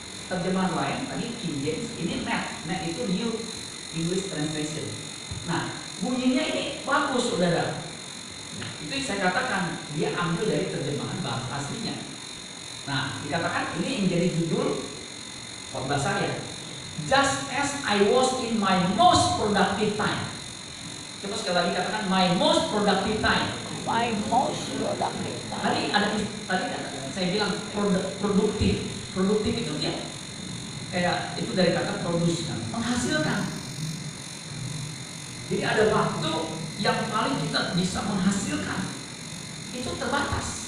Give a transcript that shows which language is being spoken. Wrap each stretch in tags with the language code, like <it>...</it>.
<id>Terjemahan lain tadi King James, ini net itu New English Translation. Nah, bunyinya ini bagus, saudara. Itu saya katakan dia ambil dari terjemahan bahasa aslinya. Nah, dikatakan ini yang jadi judul khotbah saya.</id> <en>Just as I was in my most productive time.</en> <id>Coba sekali lagi katakan</id> <en>my most productive time. My most productive time.</en> <id>Tadi saya bilang produktif. Produktif itu dia kayak itu dari kata produce, menghasilkan. Jadi ada waktu yang paling kita bisa menghasilkan itu terbatas.</id>